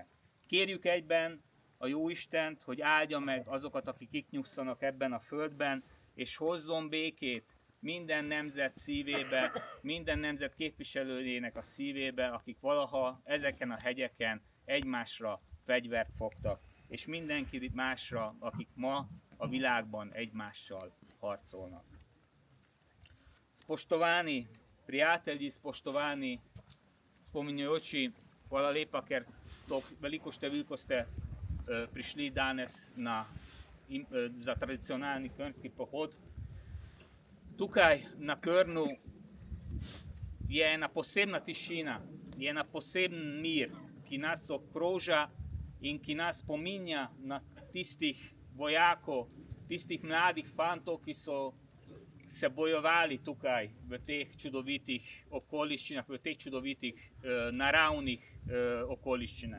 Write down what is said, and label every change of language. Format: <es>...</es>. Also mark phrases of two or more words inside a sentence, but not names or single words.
<hu>Kérjük egyben a Jóistent, hogy áldja meg azokat, akik itt nyugszanak ebben a földben, és hozzon békét minden nemzet szívébe, minden nemzet képviselőjének a szívébe, akik valaha ezeken a hegyeken egymásra fegyvert fogtak, és mindenki másra, akik ma a világban egymással harcolnak.</hu> <sl>Spoštovani prijatelji, spoštovani spominjajoči, hvala lepa, ker to veliko številko ste prišli danes za tradicionalni krnski pohod. Tukaj na Krnu je ena posebna tišina, je ena poseben mir, ki nas okroža in ki nas spominja na tistih vojakov, tistih mladih fantov, ki so se bojevali tukaj v teh čudovitih okoliščinah, v teh čudovitih naravnih okoliščinah.</sl>